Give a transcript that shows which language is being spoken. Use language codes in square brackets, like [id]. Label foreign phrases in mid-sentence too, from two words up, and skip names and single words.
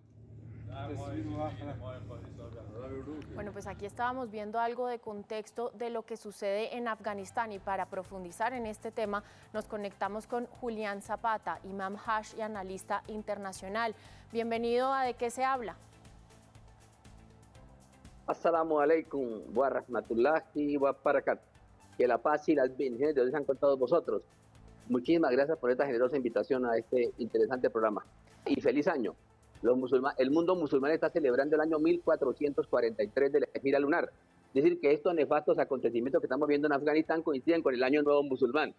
[es] Bueno, pues aquí estábamos viendo algo de contexto de lo que sucede en Afganistán y para profundizar en este tema nos conectamos con Julián Zapata, imam Hajj y analista internacional. Bienvenido a ¿De qué se habla? [ar] السلام عليكم ورحمة الله وبركاته. [es] Que la paz y las bendiciones de Dios sean con todos vosotros. Muchísimas gracias por esta generosa invitación a este interesante programa. Y feliz año. El mundo musulmán está celebrando el año 1443 de la Ejira lunar. Es decir, que estos nefastos acontecimientos que estamos viendo en Afganistán coinciden con el año nuevo musulmán.